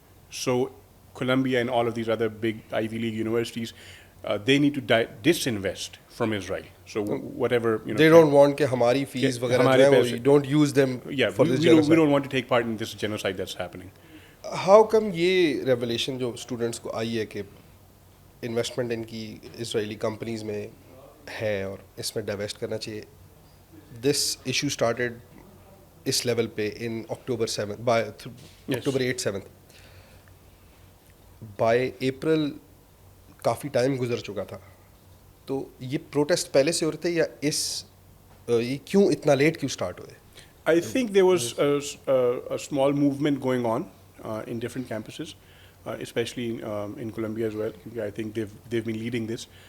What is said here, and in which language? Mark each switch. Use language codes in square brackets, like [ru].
[en] So Columbia and all of these other big Ivy League universities, they need to disinvest from Israel. So whatever, they don't want [ur] کہ ہماری fees وغیرہ جو ہے [en] don't use them for this genocide. We don't want to take part in this genocide that's happening. How come [ur] یہ revelation جو students کو آئی ہے کہ انویسٹمنٹ ان کی اسرائیلی کمپنیز میں ہے اور اس میں ڈائیویسٹ کرنا چاہیے, [en] this issue started [ur] اس level پہ [en] in October 8/7 by April [ur] کافی ٹائم گزر چکا تھا, تو یہ پروٹیسٹ پہلے سے ہو رہے تھے یا یہ کیوں اتنا لیٹ کیوں اسٹارٹ ہوئے؟ [en] I think there was a small movement going on in different campuses, especially in Columbia as well, because I think they've been leading this.